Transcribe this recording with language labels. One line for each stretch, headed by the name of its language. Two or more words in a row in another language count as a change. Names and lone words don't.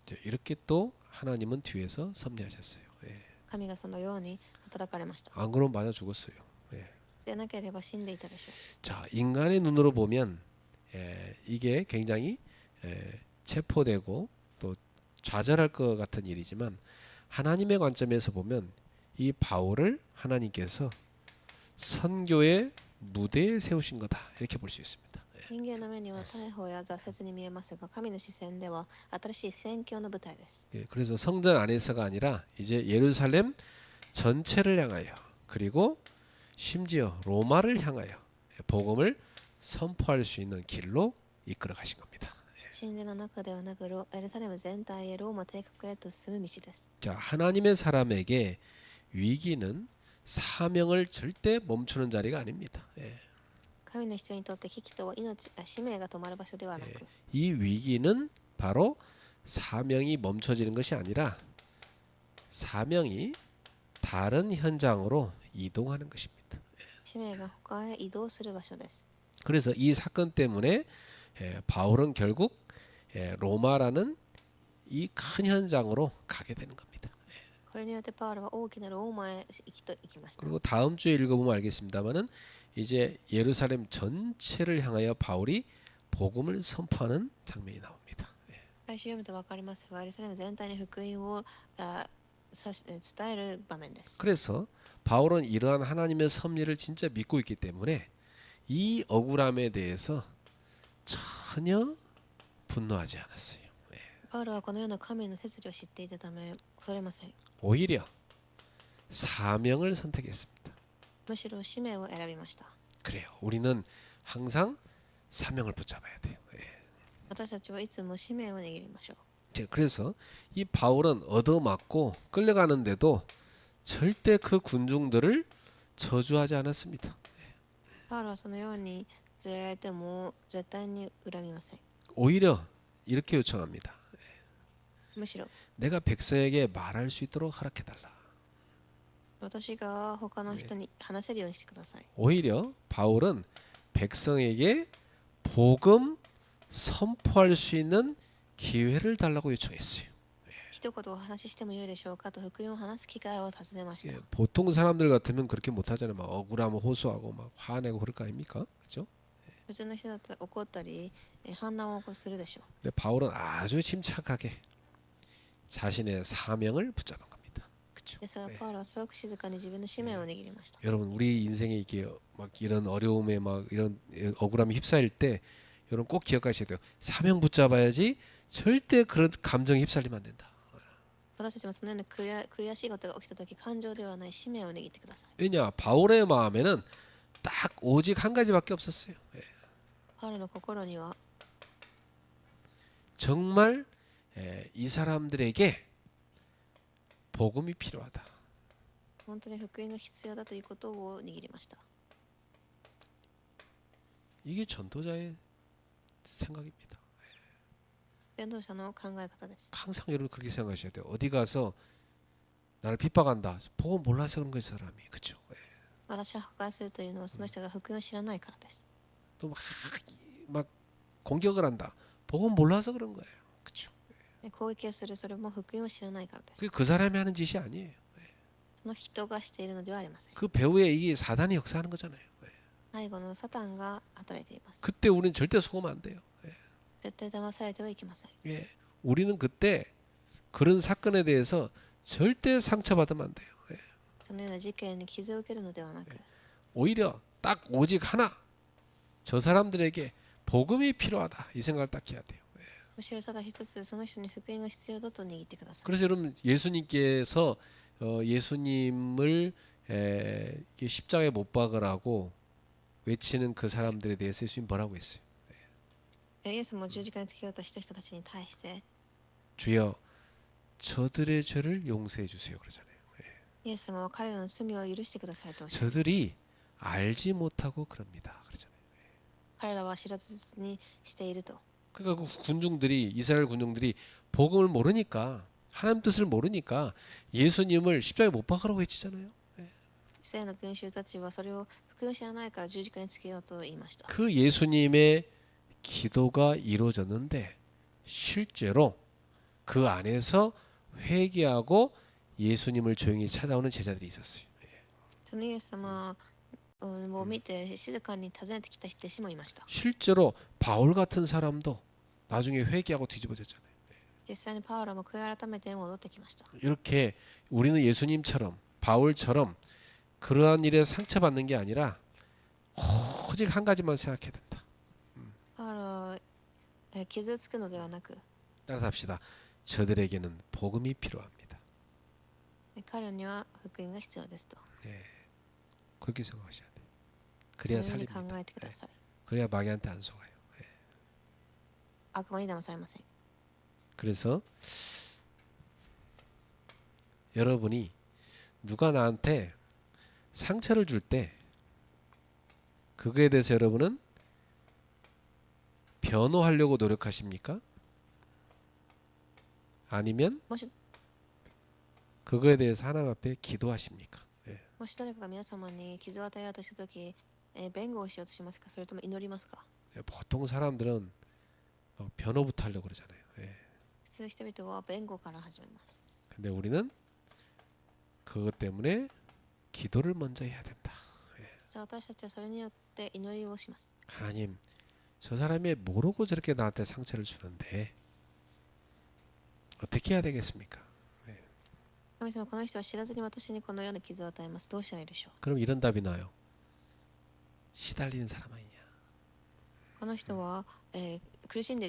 Korean: 이렇게 또 하나님은 뒤에서 섭리하셨어요.
Japanese: 神がそのように働かれました。
Korean: 안 그러면 맞아 죽었어요.
Japanese: でなければ死んでいたでしょう。
Korean: 자, 인간의 눈으로 보면 이게 굉장히 체포되고 또 좌절할 것 같은 일이지만 하나님의 관점에서 보면 이 바울을 하나님께서 선교의 무대에 세우신 거다 이렇게 볼 수 있습니다.
Japanese: 人間の目には逮捕や挫折に見えますが、神の視線では新しい宣教の舞台です。
Korean: 그래서 성전 안에서가 아니라 이제 예루살렘 전체를 향하여 그리고 심지어 로마를 향하여 복음을 선포할 수 있는 길로 이끌어 가신 겁니다.
Japanese: 神殿の中ではなく、エルサレム全体へローマ帝国へと進む道です。
Korean: 자, 하나님의 사람에게 위기는 사명을 절대 멈추는 자리가 아닙니다.
Japanese: 神の人にとって危機とは使命が止まる場所ではなく、
Korean: 이 위기는 바로 사명이 멈춰지는 것이 아니라 사명이 다른 현장으로 이동하는 것입니다.
Japanese: 使命が他へ移動する場所です。
Korean: 그래서 이 사건 때문에 바울은 결국 로마라는 이 큰 현장으로 가게 되는 겁니다.
Japanese: これによってパウロは大きなローマへ行きました。
Korean: 그리고 다음 주에 읽어보면 알겠습니다만은 이제 예루살렘 전체를 향하여 바울이 복음을 선포하는 장면이 나옵니다.
Japanese: 来週読むと分かりますが、エルサレム全体に福音を伝える場面です。
Korean: 그래서 바울은 이러한 하나님의 섭리를 진짜 믿고 있기 때문에 이 억울함에 대해서 전혀 분노하지 않았어요.
Japanese: パウロはこのような神の摂理を知っていたため恐れません。
Korean: 오히려 사명을 선택했습니다.
Japanese: むしろ使命を選びました。
Korean: 그래요. 우리는 항상 사명을 붙잡아야 돼요. 예.
Japanese: 私たちはいつも使命を握りましょう。
Korean: 그래서 이 바울은 얻어맞고 끌려가는데도 절대 그 군중들을 저주하지 않았습니다.
Japanese: パウロはそのように連れられても絶対に恨みません。
Korean: 오히려 이렇게 요청합니다.
Japanese: むしろ
Korean: 내가 백성에게 말할 수 있도록 허락해달라.
Japanese: 私が他の人に話せるようにしてください。
Korean: 오히려 바울은 백성에게 복음 선포할 수 있는 기회를 달라고 요청했어요.
Japanese: 一言お話ししてもよいでしょうかと福音を話す機会を尋ねました。
Korean: 예, 보통 사람들 같으면 그렇게 못하잖아요. 막 억울하면 호소하고 막 화내고 그럴 거 아닙니까? 그죠?
Japanese: 普通の人だったら怒ったり反乱を起こするでしょう。
Korean: 근데 바울은 아주 침착하게 자신의 사명을 붙잡은 겁니다. 그렇죠?
Japanese: ですがパウロはすごく静かに自分の使命を握りました。
Korean: 여러분 우리 인생에 이게 막 이런 어려움에 막 이런 억울함이 휩싸일 때 여러분 꼭 기억하셔야 돼요. 사명 붙잡아야지 절대 그런 감정에 휩쓸리면 안 된다.
Japanese: 私たちもそのような悔しいことが起きたとき、感情ではない使命を握ってください。
Korean: 왜냐 바울의 마음에는 딱 오직 한 가지밖에 없었어요. 예.
Japanese: パウロの心には
Korean: 정말 이 사람들에게 복음이 필요하다.
Japanese: 本当に福音が必要だということを握りました。
Korean: 이게 전도자의 생각입니다.
Japanese: 伝道者の考え方です。
Korean: 항상 여러분 그렇게 생각하셔야 돼요. 어디 가서 나를 핍박한다. 복음 몰라서 그런 거예요, 사람이. 그렇죠?
Japanese: 私は破壊するというのはその人が福音を知らないからです。
Korean: 또 막 공격을 한다. 복음 몰라서 그런 거예요. 그렇죠?
Japanese: 攻撃をする、それも福音を知らないからです。
Korean: 그게 그 사람이 하는 짓이 아니에요.
Japanese: その人がしているのではありません。
Korean: 그 배후에 이게 사단이 역사하는 거잖아요.
Japanese: 背後のサタンが働いています。
Korean: 그때 우리는 절대 속으면 안 돼요.
Japanese: 絶対騙されてはいけません。
Korean: 예. 우리는 그때 그런 사건에 대해서 절대 상처받으면 안 돼요.
Japanese: そのような事件に傷を受けるのではなく、
Korean: 오히려 딱 오직 하나. 저 사람들에게 복음이 필요하다. 이 생각을 딱 해야 돼요.
Japanese: むしろただ一つその人に福音が必要だと握ってください。
Korean: 그래서 여러분 예수님께서 예수님을 십자가에 못 박으라고 외치는 그 사람들에 대해서 예수님 뭐라고 했어요?
Japanese: イエスも十字架につけようとした人たちに対して、
Korean: 주여 저들의 죄를 용서해 주세요. 그러잖아요.
Japanese: イエスも彼らの罪を許してくださいとおっしゃいます。
Korean: 저들이 알지 못하고 그럽니다. 그러잖아요.
Japanese: 彼らは知らずにしていると。
Korean: 그러니까 그 군중들이 이스라엘 군중들이 복음을 모르니까 하나님 뜻을 모르니까 예수님을 십자가에 못 박으라고 외치잖아요.
Japanese: イスラエルの群衆たちはそれを福音を知らないから十字架につけようと言いました。
Korean: 그 예수님의 기도가 이루어졌는데 실제로 그 안에서 회개하고 예수님을 조용히 찾아오는 제자들이 있었어요.
Japanese: そのイエス様を見て静かに訪ねてきた人たちもいました。
Korean: 실제로 바울 같은 사람도 나중에 회개하고 뒤집어졌잖아요.
Japanese: 実際にパウロも悔い改めて戻ってきました。
Korean: 이렇게 우리는 예수님처럼 바울처럼 그러한 일에 상처받는 게 아니라 오직 한 가지만 생각해야 된다.
Japanese: パウロ傷つくのではなく、
Korean: 따라서 합시다. 저들에게는 복음이 필요합니다.
Japanese: 彼らには福音が必要ですと。
Korean: 그렇게 생각하셔야 돼요.
Japanese: そ
Korean: 그래야
Japanese: のように考
Korean: 살립니다.
Japanese: えてください。
Korean: 그래야 마귀한테 안 속아요.
Japanese: 悪魔に騙されません。
Korean: 그래서 여러분이 누가 나한테 상처를 줄 때 그거에 대해서 여러분은 변호하려고 노력하십니까? 아니면
Japanese: もし
Korean: 그거에 대해서 하나님 앞에 기도하십니까?
Japanese: もし誰かが皆様に傷を与えようとしたとき、弁護をしようとしますか、それとも祈りますか。
Korean: 보통 사람들은 막 변호부터 하려고 그러잖아요.
Japanese: 普通人々は弁護から始めます。
Korean: 근데 우리는 그것 때문에 기도를 먼저 해야 된다.
Japanese: さあ私たちはそれによって祈りをします。
Korean: 하나님, 저 사람이 모르고 저렇게 나한테 상처를 주는데 어떻게 해야 되겠습니까?
Japanese: 神様、この人は知らずに私にこのような傷を与えます。どうしたらいいでしょう。
Korean: 그럼 이런 답이 나요. 시달리는 사람 아니냐?